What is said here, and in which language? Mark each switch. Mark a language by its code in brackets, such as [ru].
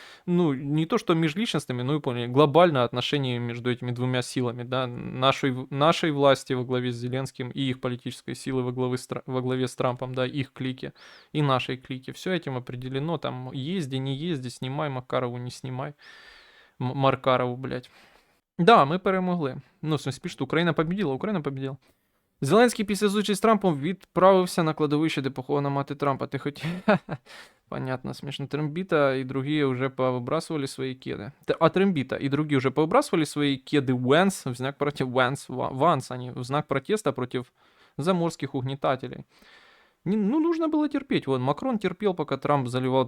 [ru] Ну, не то, что межличностными, ну, и поняли, глобально отношениями между этими двумя силами, да, нашей власти во главе с Зеленским и их политической силы во главе с Трампом, да, их клики и нашей клики. Все этим определено, там, езди, не езди, снимай Макарову, не снимай Маркарову, блядь. [uk] Да, ми перемогли. [ru] Ну, в смысле, [uk] що Україна победила. Зеленський після зустрічі з Трампом відправився на кладовище, де похована мати Трампа. Ти хотів... [ru] Понятно, смешно. Трембита и другие уже повыбрасывали свои кеды. А Трембита и другие уже повыбрасывали свои кеды Венс в знак против Ванс, они в знак протеста против заморских угнетателей. Ну, нужно было терпеть. Вот, Макрон терпел, пока Трамп заливал.